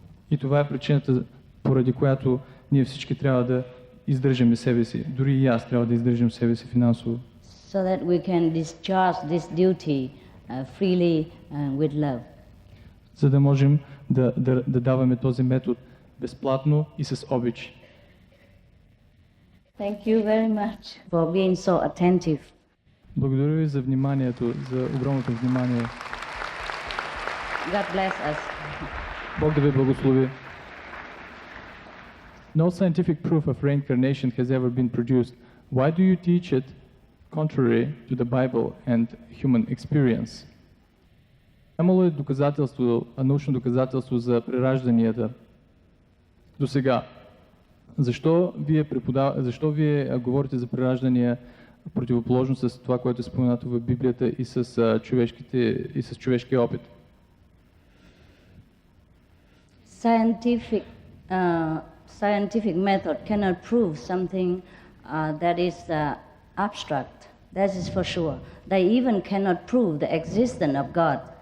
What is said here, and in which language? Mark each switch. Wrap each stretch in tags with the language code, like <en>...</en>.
<bg>И това е причината, поради която ние всички трябва да издържаме себе си. Дори и аз трябва да издържам себе си финансово.</bg> <en>So that we can discharge this duty freely and with love.</en> <bg>За да можем да даваме този метод безплатно и с обич.</bg> <en>Thank you very much for being so attentive.</en> <bg>Благодаря ви за вниманието, за огромното внимание.</bg> <en>God bless us.</en> <bg>Бог да ви благослови.</bg> <en>No scientific proof of reincarnation has ever been produced. Why do you teach it contrary to the Bible and human experience?</en> <bg>Нямало е научно доказателство за преражданията до сега. Защо вие говорите за прераждания противоположно с това, което е споменато в Библията и с човешкия опит?</bg> <en>Scientific method cannot prove something that is abstract. That is for sure. They even cannot prove the existence of God.</en>